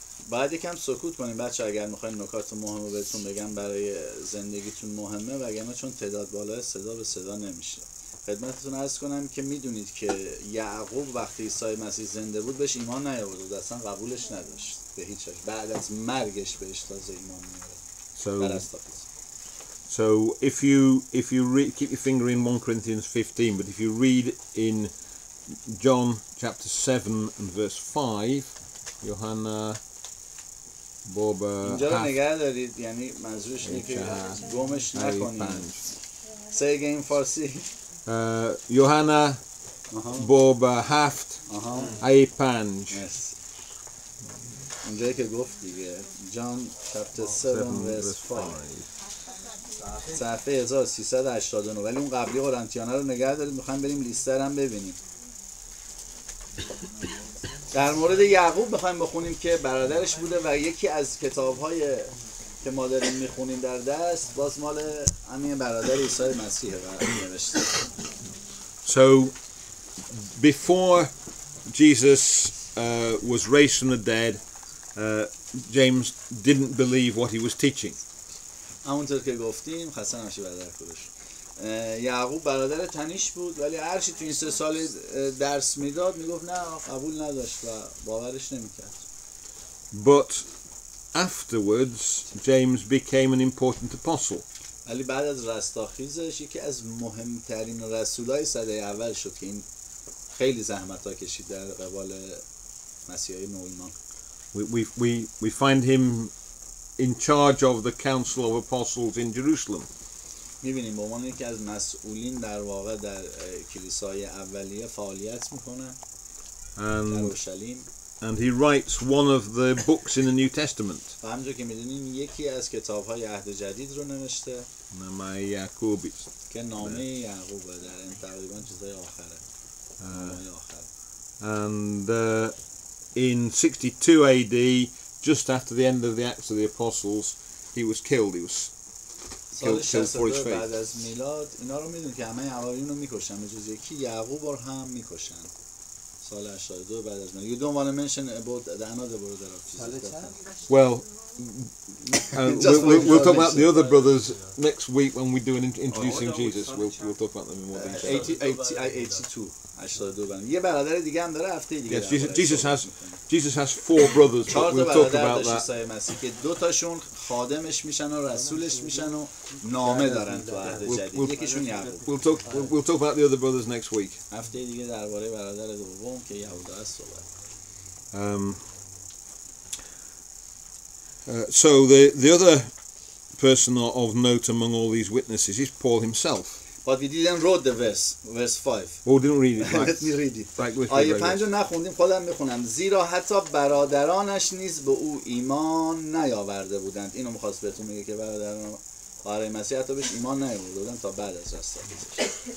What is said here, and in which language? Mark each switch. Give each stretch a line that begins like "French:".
Persian: بعد یکم سکوت کنیم بچه اگر میخواین نکات مهمو بهتون بگم برای زندگیتون مهمه، وگرنه چون تعداد بالای صدا به صدا نمیشه. خدمتتون عرض کنم که میدونید که یعقوب وقتی عیسی مسیح زنده بود بهش ایمان نیاورده بود، اصلا قبولش نداشت به هیچ وجه. بعد از مرگش بهش تازه ایمان میاره.
English: So if you keep your finger in 1 Corinthians 15, but if you read in John chapter 7 and verse 5,
Persian: Johanna Boba اینجا رو نگه دارید، یعنی منظورش اینه که گمش نکنید.
English: Say again فارسی.
Persian: Johanna Boba هفت ای 5. اینجایی که گفت دیگه
English: John chapter 7 verse 5
Persian: صفحه 1389. ولی اون قبلی قرنتیانه رو نگه دارید، میخوایم بریم لیستر هم ببینیم. در مورد یعقوب بخوایم بخونیم که برادرش بوده و یکی از کتاب‌های که ما داریم میخونیم در دست باز مال همین برادر عیسی مسیحه و نوشته.
English: So before Jesus was raised from the dead, James didn't believe what he was teaching.
Persian: همونطور که گفتیم خسته نباشی برادر خودش. یعقوب برادر تنیش بود ولی هر چی تو این 3 سال درس میداد میگفت نه، قبول نداشت و باورش نمیکرد.
English: But afterwards James became an important apostle.
Persian: ولی بعد از رستاخیزش یکی از مهمترین رسولای سده اول شد که این خیلی زحمت‌ها کشید در قبال مسیحای نو ایمان.
English: We find him in charge of the council of apostles in Jerusalem.
Persian: می‌بینیم به عنوان یکی از مسئولین در واقع در کلیسای اولیه فعالیت می‌کنه در اورشلیم.
English: And he writes one of the books in the New Testament.
Persian: و همونجور که می‌دونیم یکی از کتاب‌های عهد جدید رو نوشته نامه یعقوب که نامه یعقوب در این تقریباً چیزای آخره. نامه آخر.
English: And in 62 AD, just after the end of the Acts of the Apostles, he was killed. He was
Persian: سال
English: killed for his
Persian: 62 بعد
English: faith.
Persian: از میلاد اینا رو میدونید که همه حواریون رو میکشن به جز یکی یعقوب رو هم میکشن. سال 82 بعد از میلاد.
English: You don't want to mention about the another brother of Jesus. Well, we'll talk about the other brothers next week when we do an introducing Jesus. We'll talk about them in more detail.
Persian: 82 82 برادر. یه برادر دیگه هم داره هفته دیگه.
English: Yes, Jesus has 4 brothers, but we'll talk about that.
Persian: عیسی مسیح که 2 تاشون خادمش میشن و رسولش میشن و نامه دارن تو عهد جدید. یکیشون یعقوب.
English: We'll talk about the other brothers next week.
Persian: هفته دیگه درباره برادر دوم که یهودا است صحبت.
English: So the other person of note among all these witnesses is Paul himself. But we didn't read the verse 5. Oh, didn't read it. Right. Let me read it. Right,
Persian: آیه 5 رو نخوندیم خودم میخونم. زیرا حتی برادرانش نیز به او ایمان نیاورده بودند. اینو میخواست بهتون میگه که برادران برای مسیح حتی بهش ایمان نیاورده بودند تا بعد از رستاخیزش.